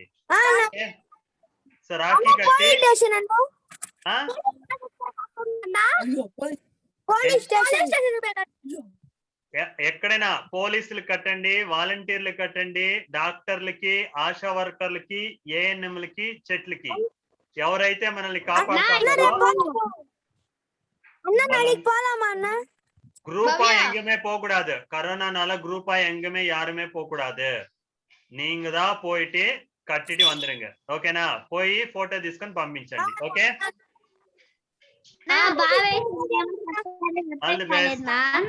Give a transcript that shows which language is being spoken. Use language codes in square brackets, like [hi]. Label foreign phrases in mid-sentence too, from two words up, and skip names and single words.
[te] సో రాఖీ కట్టి ఎక్కడైనా పోలీసులు కట్టండి, వాలంటీర్లు కట్టండి, డాక్టర్లకి, ఆశా వర్కర్లకి, ఏఎన్ఎంలకి, చెట్లకి, ఎవరైతే మనల్ని కాపాడుతారో [ta] குரூப்பா எங்குமே போக கூடாது. கரோனானால குரூப்பா எங்குமே யாருமே போக கூடாது. நீங்க தான் போயிட்டு கட்டிட்டு வந்துருங்க. [te] ఓకేనా? పోయి ఫోటో తీసుకొని పంపించండి. ఓకే? బాగా [en] all the best.